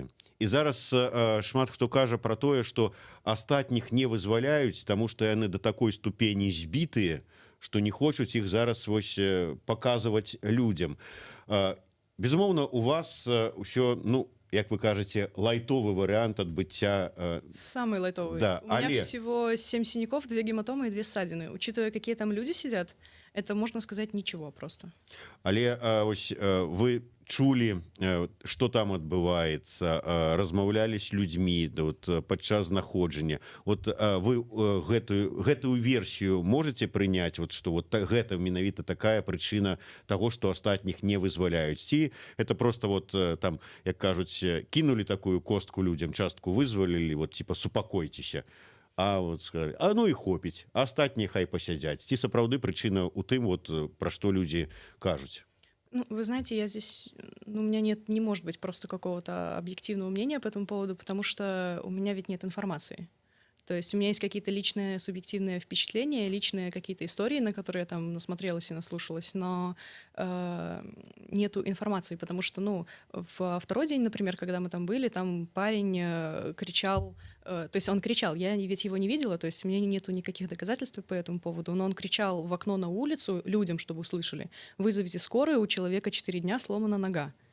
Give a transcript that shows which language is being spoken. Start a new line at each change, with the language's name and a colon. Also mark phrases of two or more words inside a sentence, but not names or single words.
Belarusian: І зараз шмат хто кажа пра тое, што астатніх не вызваляюць, таму што яны да такой ступені збітыя, што не хочуць іх зараз вось паказваць людзям. Безумоўна, у вас ўсё, ну, як вы кажаце,
Russian: лайтовый вариант отбытия. Самый лайтовый. Да, у меня всего 7 синяков, 2 гематомы и 2 ссадины. Учитывая, какие там люди сидят, это, можно сказать, ничего просто.
Belarusian: Але вы чулі, што там адбываецца, размаўлялі з людзьмі падчас знаходжання. Вот вы гэтую версію можете прыняць, што гэта менавіта такая прычына таго, што астатніх не вызваляюць? Ці это просто там, як кажуць, кінулі такую костку людзям, частку вызвалілі, типа супакойцеся, а сказалі, ну і хопіць, а астатнія хай пасядзяць. Ці сапраўды прычына ў тым, пра што людзі кажуць? Ну,
Russian: вы знаете, я здесь, у меня не может быть просто какого-то объективного мнения по этому поводу, потому что у меня ведь нет информации. То есть у меня есть какие-то личные субъективные впечатления, личные какие-то истории, на которые я там насмотрелась и наслушалась, но нету информации, потому что, во второй день, например, когда мы там были, там парень кричал, то есть он кричал, я ведь его не видела, то есть у меня нету никаких доказательств по этому поводу, но он кричал в окно на улицу людям, чтобы услышали: вызовите скорую, у человека 4 дня сломана нога.